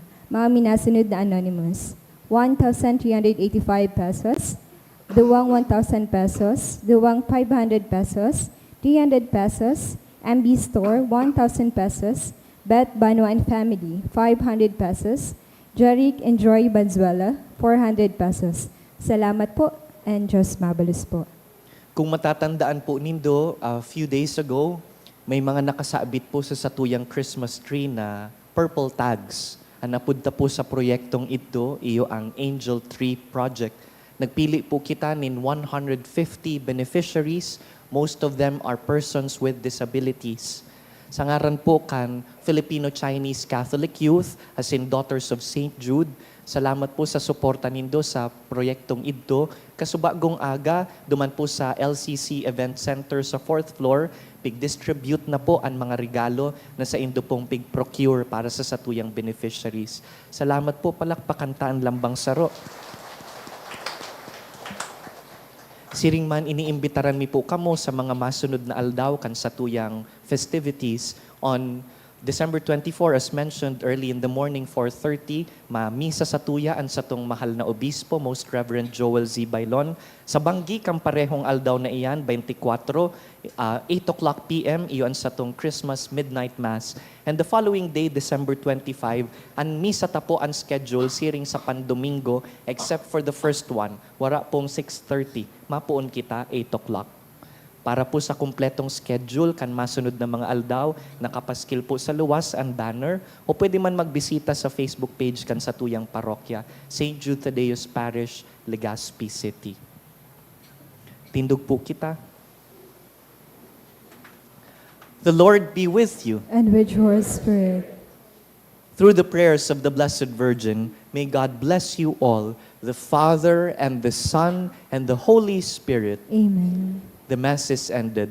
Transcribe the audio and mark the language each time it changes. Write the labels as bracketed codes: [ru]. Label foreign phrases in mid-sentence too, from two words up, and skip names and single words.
[bik] Mga minasunod na anonymous. 1,385 pesos, duwang 1,000 pesos, duwang 500 pesos, 300 pesos, MB Store, 1,000 pesos, Beth Bano and Family, 500 pesos, Jeric and Joy Banzuela, 400 pesos. Salamat po and Diyos mabalus po. Kung matatandaan po nindo, [en] a few days ago, [bik] may mga nakasabit po sa satuyang [en] Christmas tree [bik] na [en] purple tags. [bik] Ang napunta po sa proyektong ito, iyo ang Angel Tree Project. Nagpili po kita nin 150 beneficiaries. [en] Most of them are persons with disabilities. [bik] Sa ngaran po kan Filipino-Chinese Catholic Youth, as in Daughters of St. Jude, salamat po sa suporta nindo sa proyektong ito. Kasubagong aga, duman po sa LCC Event Center sa 4th floor, pig-distribute na po ang mga regalo na sa indo pong pig-procure para sa satuyang beneficiaries. Salamat po, palakpakan taan lambang saro. Siring man iniimbitaran mi po kamo sa mga masunod na aldaw kan sa tuyang festivities [en] on December 24, as mentioned early in the morning, [bik] 4:30, Misa sa tuya ang sa tong mahal na obispo, Most Reverend Joel Z. Bailon. Sa banggi kang parehong aldaw na iyan, 24, 8 o'clock p.m., iyon sa tong Christmas Midnight Mass. [en] And the following day, December 25, [bik] ang Misa tapo ang schedule siring sa Pandomingo, [en] except for the first one, [bik] wara pong 6:30, mapuon kita 8 o'clock. Para po sa kumpletong schedule kan masunod na mga aldaw, nakapaskil po sa luwas ang banner o pwede man magbisita sa Facebook page kan sa tuyang parokya, St. Jude Thaddeus Parish, Legazpi City. Tindog po kita. [en] The Lord be with you. And with your spirit. Through the prayers of the Blessed Virgin, may God bless you all, the Father and the Son and the Holy Spirit. Amen. The Mass is ended.